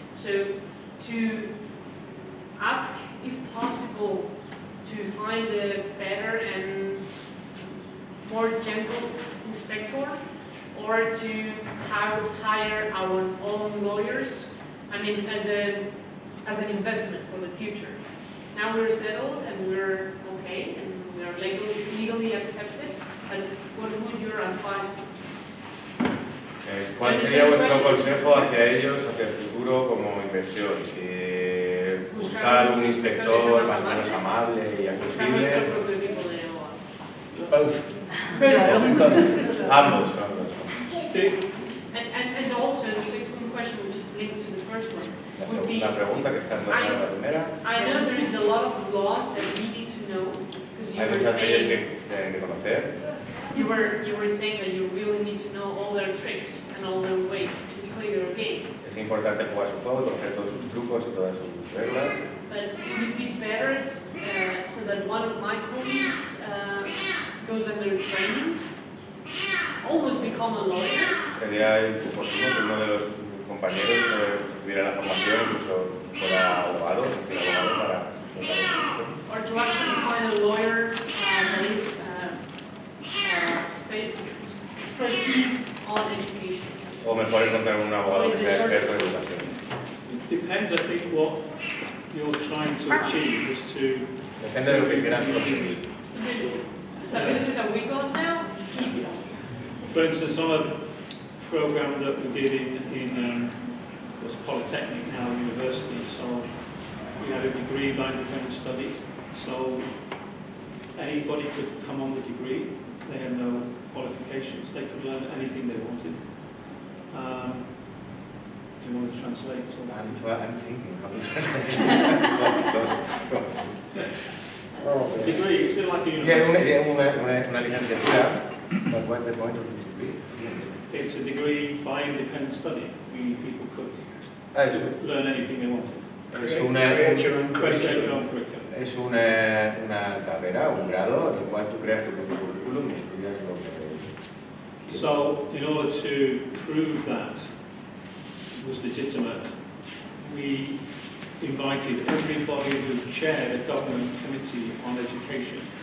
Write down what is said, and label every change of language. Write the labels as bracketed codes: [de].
[en] So, to ask, if possible, to find a better and more gentle inspector, or to hire our own lawyers, I mean, as an investment for the future. Now we're settled and we're okay and we are legally accepted, but what would your advice be? [es] ¿Cuál sería vuestro consejo hacia ellos, hacia el futuro como inversión? Si buscar un inspector más o menos amable y accesible. Ambos. [en] And also the second question, which is linked to the first one, [es] La [en] would be, [es] segunda pregunta que está en la primera. [en] I know there is a lot of laws that we need to know, [es] Hay [en] because [es] muchas leyes que tienen que conocer. [en] you were saying that you really need to know all their tricks and all their ways to play their game. [es] Es importante jugar su juego, conocer todos sus trucos y todas sus reglas. [en] But would it be better so that one of my colleagues goes under training, almost become a lawyer? [es] Sería oportuno que uno de los compañeros tuviera la formación, incluso fuera abogado, para [en] Or to actually find a lawyer that is expertise on education. [es] O mejor encontrar un abogado que sea experto en educación. [en] It depends, I think, what you're trying to achieve is to... [es] Depende de lo que quieras conseguir. [en] Stability that we got now, keep it. For instance, on a program that we did in was Polytechnic, now university, so we had a degree by independent study, so anybody could come on the degree, they had no qualifications, they could learn anything they wanted. Do you want to translate? I'm thinking how to translate. Degree, it's still like a Yeah, university. [es] una licenciatura, [en] but what's the point of this degree? It's a degree by independent study. People could [es] Es [en] learn anything they wanted. Create your own Create their curriculum. own curriculum. [es] Es una carrera, un grado, en el cual tú creas tu propio currículum y estudias lo que... [en] So, in order to prove that was legitimate, we invited everybody who chaired a government committee on education.